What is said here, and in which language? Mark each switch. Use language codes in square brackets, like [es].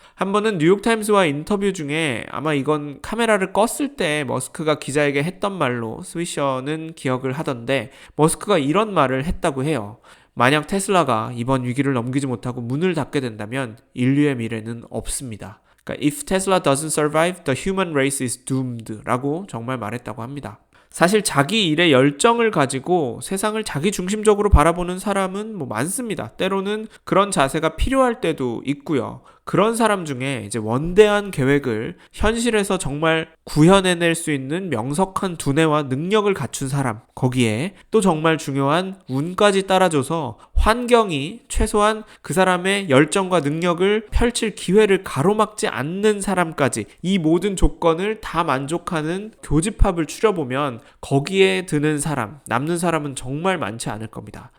[ko] 한 번은 뉴욕타임스와 인터뷰 중에 아마 이건 카메라를 껐을 때 머스크가 기자에게 했던 말로 스위셔는 기억을 하던데 머스크가 이런 말을 했다고 해요. 만약 테슬라가 이번 위기를 넘기지 못하고 문을 닫게 된다면 인류의 미래는 없습니다. 그러니까 [en] If Tesla doesn't survive, the human race is doomed [ko] 라고 정말 말했다고 합니다. 사실 자기 일에 열정을 가지고 세상을 자기 중심적으로 바라보는 사람은 많습니다. 때로는 그런 자세가 필요할 때도 있고요. 그런 사람 중에 이제 원대한 계획을 현실에서 정말 구현해낼 수 있는 명석한 두뇌와 능력을 갖춘 사람, 거기에 또 정말 중요한 운까지 따라줘서 환경이 최소한 그 사람의 열정과 능력을 펼칠 기회를 가로막지 않는 사람까지 이 모든 조건을 다 만족하는 교집합을 추려보면 거기에 드는 사람, 남는 사람은 정말 많지 않을 겁니다.